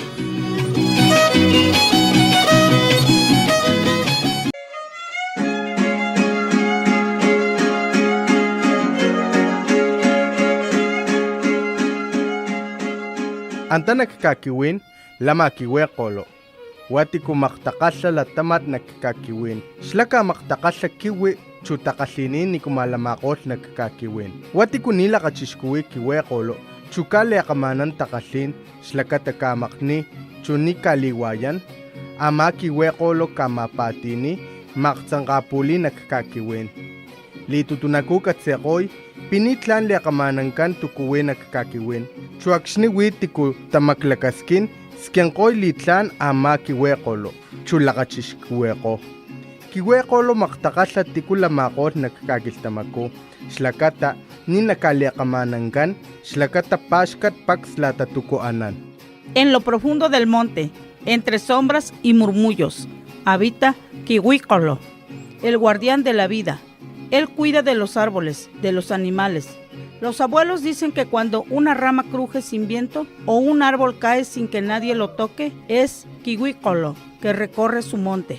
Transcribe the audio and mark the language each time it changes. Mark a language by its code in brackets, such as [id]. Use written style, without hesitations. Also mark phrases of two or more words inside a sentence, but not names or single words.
[top] Anta nakikakiwin, lama kiwe kolo. Wati kumaktakasya latamat nakikakiwin. Slaka maktakasya kiwi, chutakasinin ni kumalamakos nakikakiwin. Wati kunila kachishkuwi kiwe kolo. Chukale akamanan takasin, slaka takamakni, chuni kaliwayan. Ama kiwe kolo kamapatini, maktsangkapuli nakikakiwin. Litutunaku katsekoy, pinitlan liakamanankan tukuwen nakakakiwen. Chuakxniwit tiku tamaklakaskin, skiankoy litlan ama kiwekolo, chulakachishkiweko. Kiwekolo maktakasla tiku lamakot nakakakiltamako, shlakata ni nakaliakamanankan, shlakata pashkat pakslata tukuanan. [es] En lo profundo del monte, entre sombras y murmullos, habita Kiwícolo, el guardián de la vida. Él cuida de los árboles, de los animales. Los abuelos dicen que cuando una rama cruje sin viento o un árbol cae sin que nadie lo toque, es Kiwícolo que recorre su monte.